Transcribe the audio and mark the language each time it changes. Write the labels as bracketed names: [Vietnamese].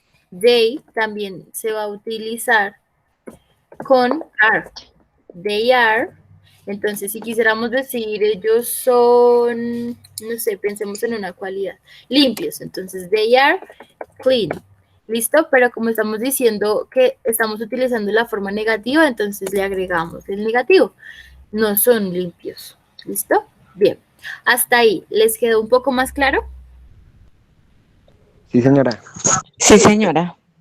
[Spanish] They también se va a utilizar con are. [English] They are. [Spanish] Entonces, si quisiéramos decir ellos son, no sé, pensemos en una cualidad, limpios. [English] Entonces, they are clean. [Spanish] ¿Listo? Pero como estamos diciendo que estamos utilizando la forma negativa, entonces le agregamos el negativo. No son limpios. ¿Listo? Bien. Hasta ahí. ¿Les quedó un poco más claro? Sí, señora. Sí, señora.